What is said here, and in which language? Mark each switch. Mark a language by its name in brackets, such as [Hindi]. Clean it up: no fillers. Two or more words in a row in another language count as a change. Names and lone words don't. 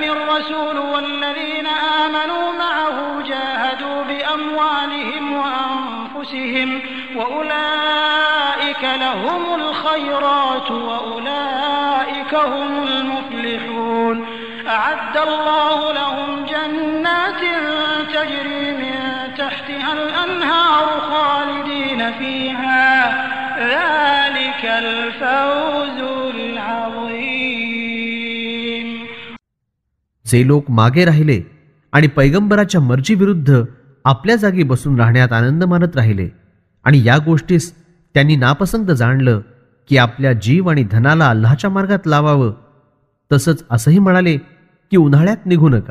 [Arabic] الرسول والذين آمنوا معه جاهدوا بأموالهم وأنفسهم وأولئك لهم الخيرات وأولئك هم المفلحون أعد الله لهم جنات تجري من تحتها الأنهار خالدين فيها ذلك الفوز العظيم. [Marathi] जे लोक मागे राहिले आणि पैगंबराच्या मर्जीविरुद्ध आपल्या जागी बसून राहण्यात आनंद मानत राहिले आणि या गोष्टीस त्यांनी नापसंत जाणलं की आपल्या जीव आणि धनाला अल्लाहच्या मार्गात लावावं, तसंच असंही म्हणाले की उन्हाळ्यात निघू नका.